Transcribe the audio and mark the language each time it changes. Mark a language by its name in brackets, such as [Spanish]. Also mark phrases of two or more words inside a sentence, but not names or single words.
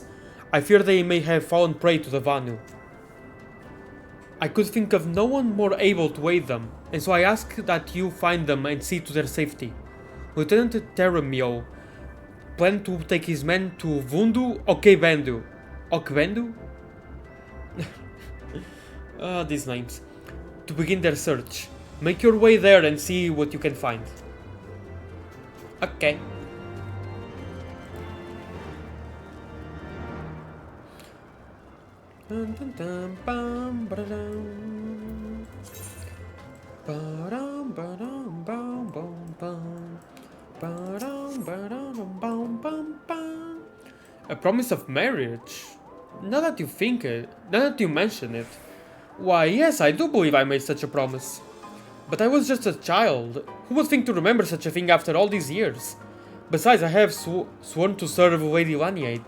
[English] I fear they may have fallen prey to the Vanu. I could think of no one more able to aid them, and so I ask that you find them and see to their safety. Lieutenant Teremio planned to take his men to Vundu Okbendu. Okbendu? These names. To begin their search. Make your way there and see what you can find. Okay. Dun, dun, dun, bum, ba-da-dum. Ba-dum, ba-dum, bum, bum, bum. Ba-dum, ba-dum, bum, bum, bum. A promise of marriage? Now that you think it, now that you mention it. Why, yes, I do believe I made such a promise. But I was just a child. Who would think to remember such a thing after all these years? Besides, I have sworn to serve Lady Laniate.